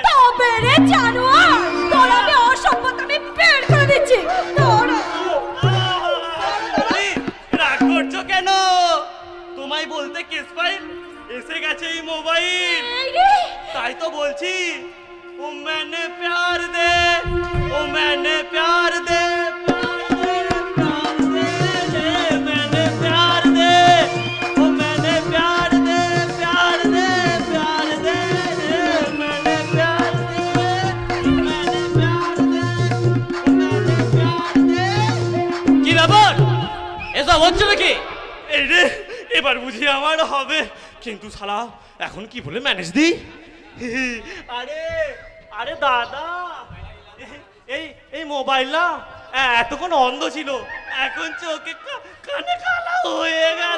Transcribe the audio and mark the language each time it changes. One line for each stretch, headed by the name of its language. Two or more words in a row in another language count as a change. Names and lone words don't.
Bangla: তবে রে জানোয়ার, তোর আমি অসভ্যতা আমি বের করে দিচ্ছি। এই, রাগ করছো কেন? তোমায় বলতে কেস ফাইল এসে গেছে এই মোবাইল। তাই তো বলছি,
Hindi: ও मैंने प्यार दे, ओ मैंने प्यार दे, मैंने प्यार दे, ओ मैंने प्यार दे, प्यार दे, प्यार दे, मैंने प्यार दे, मैंने प्यार दे, मैंने प्यार दे।
Bangla: কি ব্যাপার, এসব হচ্ছে নাকি? এই রে, এবার বুঝি আমার হবে। কিন্তু শালা এখন কি বলে ম্যানেজ দিই? আরে দাদা, এই মোবাইল না এতক্ষণ অন্ধ ছিল, এখন চোখে কানে কালা হয়ে গেল।